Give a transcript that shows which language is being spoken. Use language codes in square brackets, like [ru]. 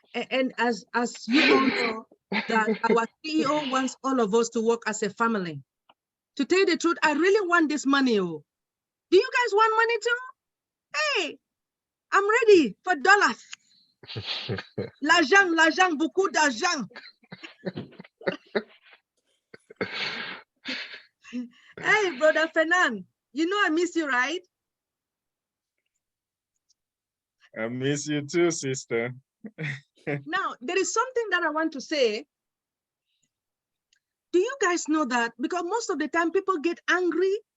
[en] And as you all know, that our CEO wants all of us to work as a family. To tell you the truth, I really want this money. Oh. Do you guys want money too? Hey, I'm ready for dollars. [fr] L'argent, beaucoup d'argent. [en] Hey, brother Fernand, you know I miss you, right? I miss you too, sister. Now, there is something that I want to say. Do you guys know that? Because most of the time people get angry.